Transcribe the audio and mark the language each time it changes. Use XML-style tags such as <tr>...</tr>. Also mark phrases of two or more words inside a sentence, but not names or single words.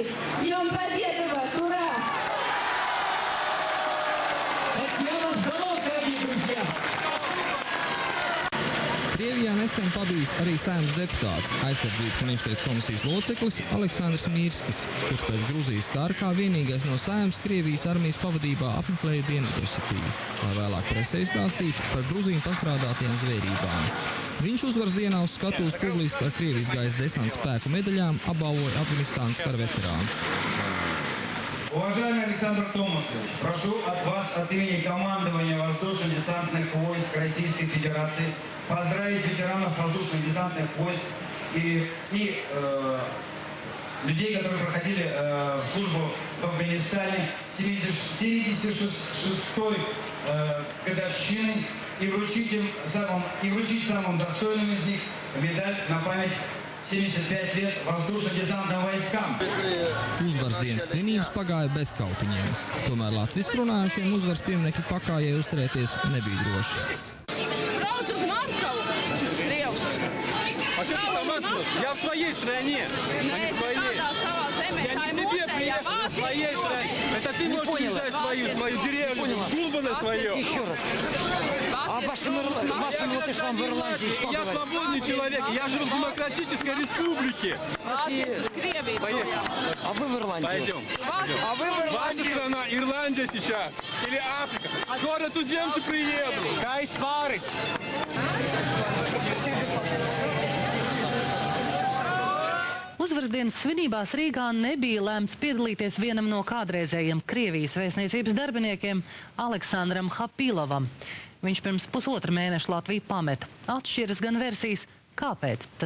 <ru>С Днем Победы вас! Ура!</ru> <lv>Krievijā nesen pabijis arī Saeimas deputāts, aizsardzības un iekšlietu komisijas loceklis Aleksandrs Mirskis, kurš pēc Gruzijas kara kā vienīgais no Saeimas Krievijas armijas pavadībā apmeklēja Dienvidosetiju, lai vēlāk presē stāstītu par Gruziju pastrādātajām zvērībām. Viņš uzvaras dienā uz skatuves publiski ar Krievijas gaisa desanta spēku medaļām apbalvoja Afganistānas kara veterānus.</lv> <ru>Уважаемый Александр Томасович, прошу от вас от имени командования воздушно-десантных войск Российской Федерации поздравить ветеранов воздушно-десантных войск и людей, которые проходили службу в Афганистане 76-й годовщины и вручить самым достойным из них медаль на память 75 лет воздушно-десантным войskām.</ru> <lv>Uzvaras dienas svinības pagāja bez kautiņiem. Tomēr latviski runājušiem uzvaras pieminekļu pakājai uzturēties nebija droši. Brauc uz Maskavu, Krievs.</lv> <ru>Я в своей стране, а не в твоей. Я не тебе приехал, в своей стране. Это ты можешь уезжать в свою деревню, Гулбана свое. Еще раз. А вашим латышам в Ирландии что Я свободный человек, я живу в демократической республике. Поехали. А вы в Ирландии? Пойдем. А вы в Ирландии? Ваша страна, Ирландия сейчас. Или Африка. Скоро туземцы приедут. Кайс Парис.</ru> <lv>Uzvaras dienas svinībās Rīgā nebija lēmts piedalīties vienam no kādreizējiem Krievijas vēstniecības darbiniekiem Aleksandram Hapilovam. Viņš pirms pusotra mēneša Latviju pameta. Atšķiras gan versijas, kāpēc tas</lv>